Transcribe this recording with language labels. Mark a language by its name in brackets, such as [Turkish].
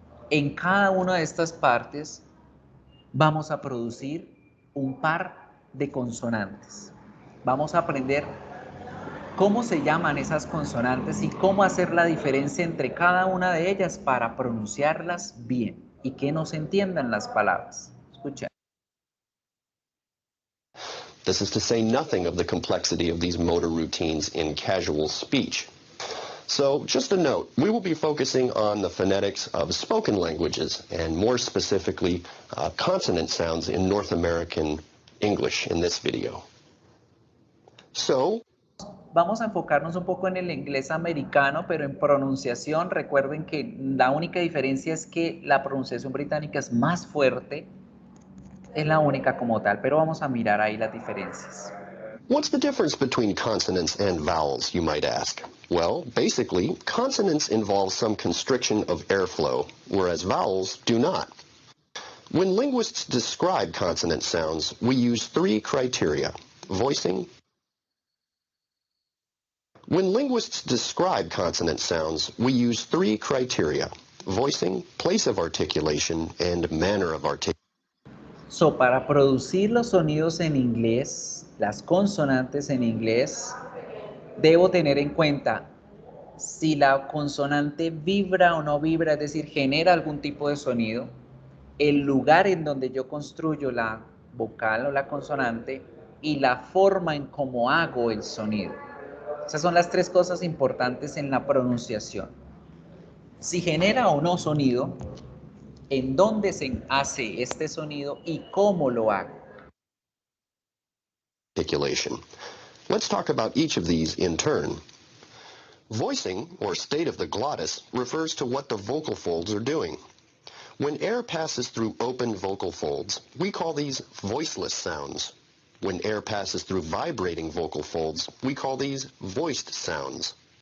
[Spanish] En cada una de estas partes vamos a producir un par de consonantes. Vamos a aprender cómo se llaman esas consonantes y cómo hacer la diferencia entre cada una de ellas para pronunciarlas bien y que no se entiendan las palabras. Escucha. [English] This is to say nothing of the complexity of these motor routines in casual speech. So, just a note, we will be focusing on the phonetics of spoken languages, and more specifically, consonant sounds in North American English in this video. So, [Spanish] vamos a enfocarnos un poco en el inglés americano, pero en pronunciación, recuerden que la única diferencia es que la pronunciación británica es más fuerte, es la única como tal, pero vamos a mirar ahí las diferencias. [English] what's the difference between consonants and vowels, you might ask? Well, basically, consonants involve some constriction of airflow, whereas vowels do not. When linguists describe consonant sounds, we use three criteria: voicing. When linguists describe consonant sounds, we use three criteria: voicing, place of articulation, and manner of articulation. [Spanish] So, para producir los sonidos en inglés, las consonantes en inglés, debo tener en cuenta si la consonante vibra o no vibra, es decir, genera algún tipo de sonido, el lugar en donde yo construyo la vocal o la consonante y la forma en cómo hago el sonido. Esas son las tres cosas importantes en la pronunciación. Si genera o no sonido, en dónde se hace este sonido y cómo lo hago. [English] Articulation. Let's talk about each of these in turn. Voicing, or state of the glottis, refers to what the vocal folds are doing. When air passes through open vocal folds, we call these voiceless sounds. When air passes through vibrating vocal folds, we call these voiced sounds.